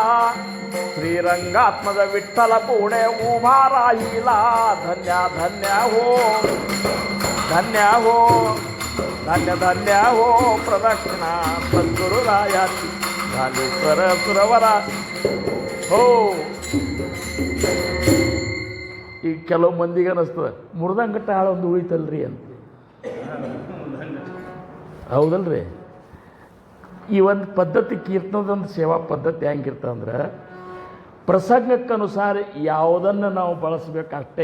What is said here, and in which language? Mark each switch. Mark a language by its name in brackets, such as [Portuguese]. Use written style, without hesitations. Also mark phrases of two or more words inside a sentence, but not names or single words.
[Marathi] श्रीरंगात्मज विठ्ठल पुढे उभा राहिला. धन्या धन्या हो धन्या हो धन्य धन्या हो प्रदक्षिणा सद्गुरु रायाची झाली सर सुरवरा. [Kannada] हो ಈಗ ಕೆಲವು ಮಂದಿಗೆ ಅನಿಸ್ತದೆ ಮುರ್ದಂಗಟ್ಟ ಹಾಳೊಂದು ಉಳಿತಲ್ರಿ ಅಂತ. ಹೌದಲ್ರಿ? ಈ ಒಂದು ಪದ್ಧತಿ ಕೀರ್ತನದೊಂದು ಸೇವಾ ಪದ್ಧತಿ ಹೆಂಗಿರ್ತಂದ್ರೆ ಪ್ರಸಂಗಕ್ಕನುಸಾರ ಯಾವುದನ್ನು ನಾವು ಬಳಸಬೇಕಷ್ಟೇ.